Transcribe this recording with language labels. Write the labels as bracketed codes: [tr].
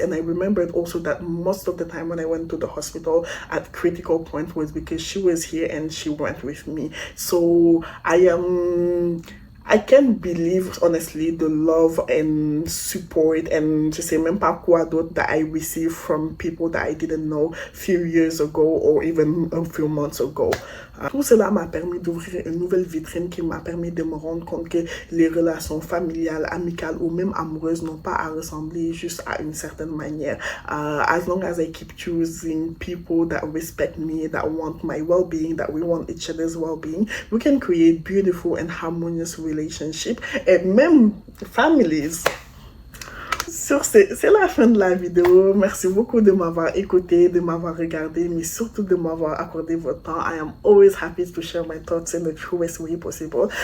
[en] And I remembered also that most of the time when I went to the hospital at critical point was because she was here and she went with me. So I can't believe, honestly, the love and support and [fr] je sais même pas quoi d'autre [en] that I received from people that I didn't know few years ago or even a few months ago. [fr] Tout cela m'a permis d'ouvrir une nouvelle vitrine qui m'a permis de me rendre compte que les relations familiales, amicales ou même amoureuses n'ont pas à ressembler juste à une certaine manière. [en] As long as I keep choosing people that respect me, that want my well-being, that we want each other's well-being, we can create beautiful and harmonious relationships and même families. [fr] Sur ce, c'est la fin de la vidéo. Merci beaucoup de m'avoir écouté, de m'avoir regardé, mais surtout de m'avoir accordé votre temps. [en] I am always happy to share my thoughts in the truest way possible.